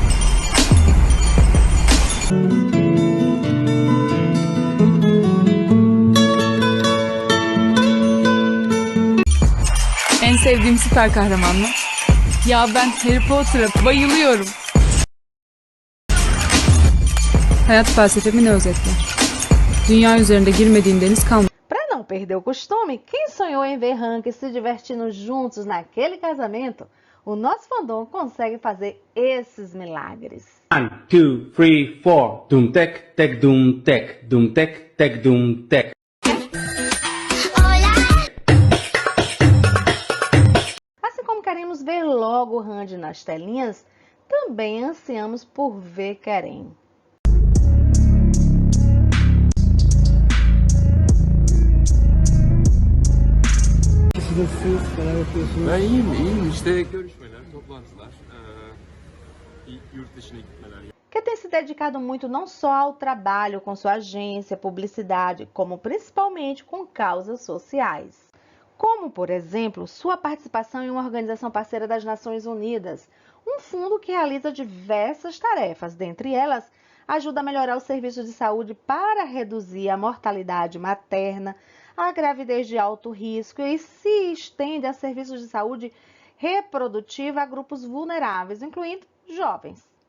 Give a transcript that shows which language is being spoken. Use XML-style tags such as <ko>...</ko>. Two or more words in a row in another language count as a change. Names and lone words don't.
<tr>En sevdiğim süper kahraman mı? Ya ben Harry Potter'a bayılıyorum. Hayat felsefemi ne özetler? Dünya üzerinde girmediğim deniz kalmadı.</tr> <pt>Para não perder o costume, quem sonhou em ver Hank se divertindo juntos naquele casamento, o nosso fandom consegue fazer esses milagres. 1, 2, 3, 4. Dum tek, tek dum tek, dum tek, tek dum tek. Assim como queremos ver logo Randy nas telinhas, também ansiamos por ver Kerem.</pt> <tr>Ben iyiyim. İşte görüşmeler, toplantılar, yurt dışına gitmeler.</tr> <pt>Que tem se dedicado muito não só ao trabalho com sua agência, publicidade, como principalmente com causas sociais. Como, por exemplo, sua participação em uma organização parceira das Nações Unidas, um fundo que realiza diversas tarefas, dentre elas, ajuda a melhorar os serviços de saúde para reduzir a mortalidade materna, a gravidez de alto risco e se estende a serviços de saúde reprodutiva a grupos vulneráveis, incluindo jovens.</pt>